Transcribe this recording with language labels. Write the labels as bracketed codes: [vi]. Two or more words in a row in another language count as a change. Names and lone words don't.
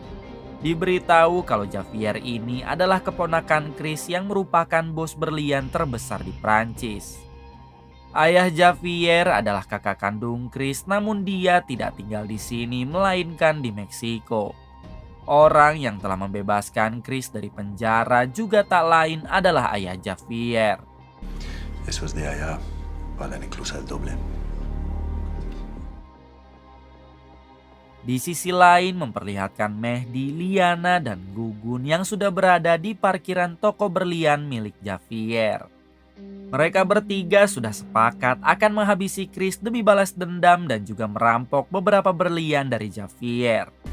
[id] Diberitahu kalau Javier ini adalah keponakan Chris yang merupakan bos berlian terbesar di Prancis. Ayah Javier adalah kakak kandung Chris, namun dia tidak tinggal di sini melainkan di Meksiko. Orang yang telah membebaskan Chris dari penjara juga tak lain adalah ayah Javier. [es] Esos de allá valen incluso el doble. [id] Di sisi lain memperlihatkan Mehdi, Liana, dan Gugun yang sudah berada di parkiran toko berlian milik Javier. Mereka bertiga sudah sepakat akan menghabisi Chris demi balas dendam dan juga merampok beberapa berlian dari Javier.